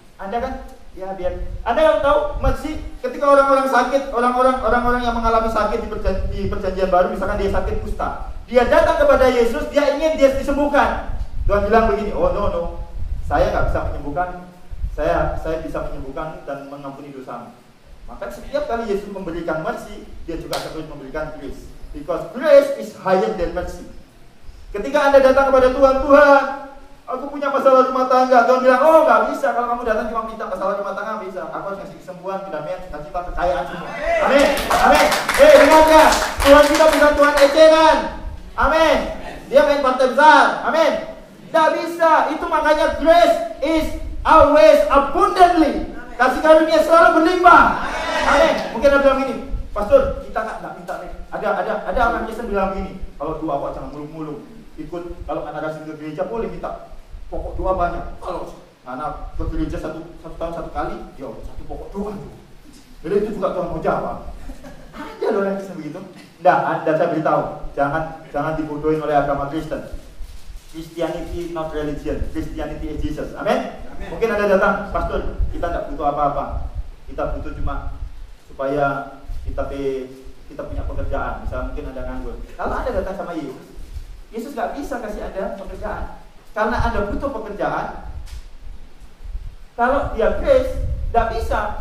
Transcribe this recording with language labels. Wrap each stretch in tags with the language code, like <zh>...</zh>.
<id>Anda kan, ya biar Anda yang tahu masih ketika orang-orang sakit, orang-orang yang mengalami sakit di perjanjian baru, misalkan dia sakit kusta, dia datang kepada Yesus, dia ingin dia disembuhkan. Tuhan bilang begini,</id> <en>oh no.</en> <id>Saya nggak bisa menyembuhkan, saya bisa menyembuhkan dan mengampuni dosamu. Maka setiap kali Yesus memberikan mercy, dia juga akan terus memberikan grace.</id> <en>Because grace is higher than mercy.</en> <id>Ketika Anda datang kepada Tuhan, aku punya masalah rumah tangga. Tuhan bilang, oh nggak bisa. Kalau kamu datang cuma minta masalah rumah tangga, bisa. Aku harus kasih kesembuhan, kedamaian, cita-cita, kekayaan semua. Amin. Amin. Dengarkan, Tuhan kita bukan Tuhan eceran. Amin. Dia main partai besar. Amin. Tidak bisa. Itu makanya</id> <en>grace is always abundantly.</en> <id>Kasih karunia selalu berlimpah. Amin. Mungkin ada bilang gini, Pastor, kita nggak minta nih. Ada orang Kristen bilang gini, kalau doa kok jangan muluk-muluk. Ikut kalau anak asing ke gereja boleh minta pokok doa banyak. Kalau anak ke gereja satu tahun satu kali, ya satu pokok doa. Jadi itu juga Tuhan mau jawab. Ada loh orang Kristen begitu. Anda saya beritahu, jangan dibodohin oleh agama Kristen.</id> <en>Christianity not religion, Christianity is Jesus.</en> <id>Amin. Mungkin Anda datang, Pastor, kita tidak butuh apa-apa. Kita butuh cuma supaya kita punya pekerjaan. Misalnya mungkin Anda nganggur. Kalau Anda datang sama Yesus nggak bisa kasih Anda pekerjaan. Karena Anda butuh pekerjaan. Kalau dia grace, nggak bisa.</id>